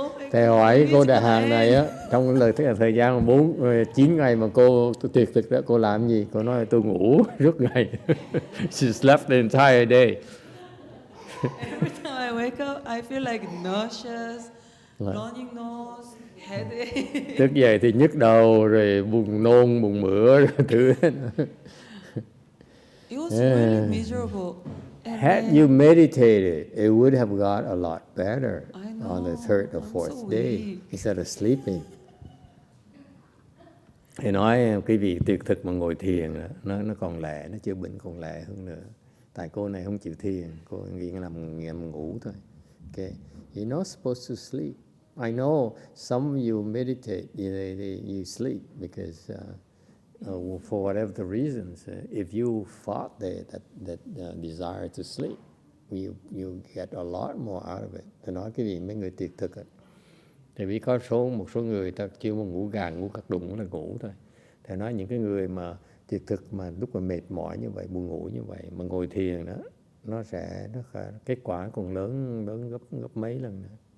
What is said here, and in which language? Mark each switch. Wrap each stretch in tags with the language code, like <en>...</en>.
<vi>Thầy hỏi cô Đại Hàng này á, trong lời thời gian 9 ngày mà cô tuyệt thực đó, cô làm gì? Cô nói là tôi ngủ suốt ngày.</vi> <en>She slept the entire day. Every time I wake up, I feel like nauseous, running nose, headache.</en> <vi>Thức dậy thì nhức đầu, rồi buồn nôn, buồn mửa, rồi thứ.</vi> <en>It was really miserable. Had you meditated, it would have got a lot better on the third or I'm fourth so day weak. instead of sleeping.</en> <vi>Thì nói quý vị tuyệt thực mà ngồi thiền nó còn lẹ, nó chữa bệnh còn lẹ hơn nữa. Tại cô này không chịu thiền, cô nghĩ nằm ngủ thôi.</vi> <en>Okay, you're not supposed to sleep. I know some of you meditate, you sleep because for whatever the reasons. If you fought that desire to sleep, you get a lot more out of it.</en> <vi>Tôi nói cái gì mấy người tuyệt thực ấy. Tại vì có một số người ta chưa mà ngủ gà ngủ cắt đụng là ngủ thôi. Thầy nói những cái người mà tuyệt thực mà lúc mà mệt mỏi như vậy, buồn ngủ như vậy mà ngồi thiền đó, kết quả còn lớn gấp mấy lần nữa.</vi>